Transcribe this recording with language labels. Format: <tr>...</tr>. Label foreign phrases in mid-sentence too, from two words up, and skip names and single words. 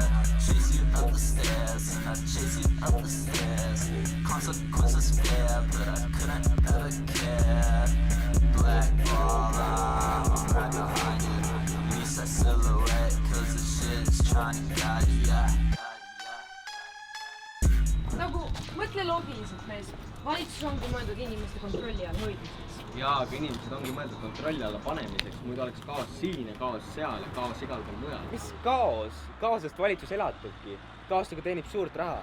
<en>Chase you up the stairs, and I chase you up the stairs. Consequences fair, but I couldn't ever care. Black ball, I'm right behind you. Least that silhouette, cause the shit is trying to guide you, yeah.</en> <et>Nagu mõtle loogiliselt, mees. Valitsus ongi mõeldud inimeste kontrolli all hoidmiseks. Jaa, aga inimesed ongi mõeldud kontrolli alla panemiseks, muidu oleks kaos siin ja kaos seal ja kaos igal pool mujal. Mis kaos? Kaosest valitsus elatubki. Kaostega teenib suurt raha.</et>